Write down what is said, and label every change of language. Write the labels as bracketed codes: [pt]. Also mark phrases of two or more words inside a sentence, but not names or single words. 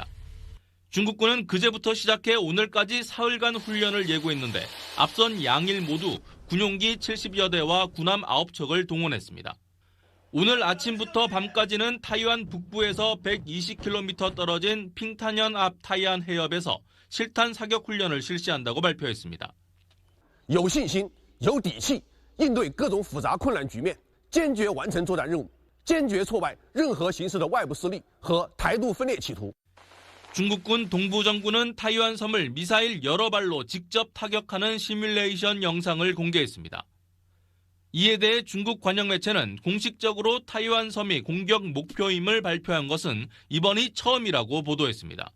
[ko] 중국군은 그제부터 시작해 오늘까지 사흘간 훈련을 예고했는데 앞선 양일 모두 군용기 70여 대와 군함 9척을 동원했습니다. 오늘 아침부터 밤까지는 타이완 북부에서 120km 떨어진 핑탄현 앞 타이안 해협에서 실탄 사격 훈련을 실시한다고 발표했습니다. [zh] 有信心,有底气,应对各种复杂困难局面,坚决完成作战任务,坚决挫败任何形式的外部势力和台独分裂企图. [ko] 중국군 동부정부는 타이완 섬을 미사일 여러 발로 직접 타격하는 시뮬레이션 영상을 공개했습니다. 이에 대해 중국 관영 매체는 공식적으로 타이완 섬이 공격 목표임을 발표한 것은 이번이 처음이라고 보도했습니다.